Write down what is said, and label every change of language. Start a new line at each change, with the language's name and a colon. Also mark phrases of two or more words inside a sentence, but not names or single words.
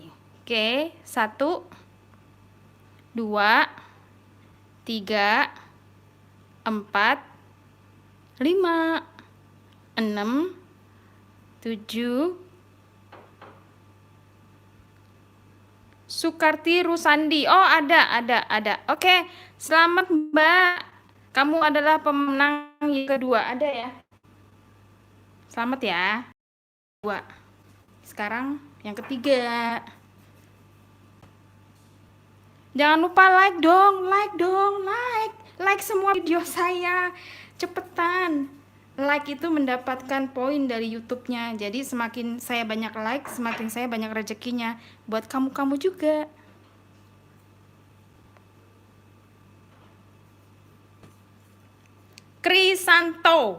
Indonesian: Oke, 1, 2, 3, 4, 5, 6, 7, 10, Sukarti Rusandi. Oh, ada. Oke, selamat Mbak. Kamu adalah pemenang yang kedua. Ada ya? Selamat ya. Dua. Sekarang yang ketiga. Jangan lupa like dong. Like semua video saya. Cepetan. Like itu mendapatkan poin dari YouTube-nya. Jadi semakin saya banyak like, semakin saya banyak rezekinya. Buat kamu-kamu juga. Krisanto.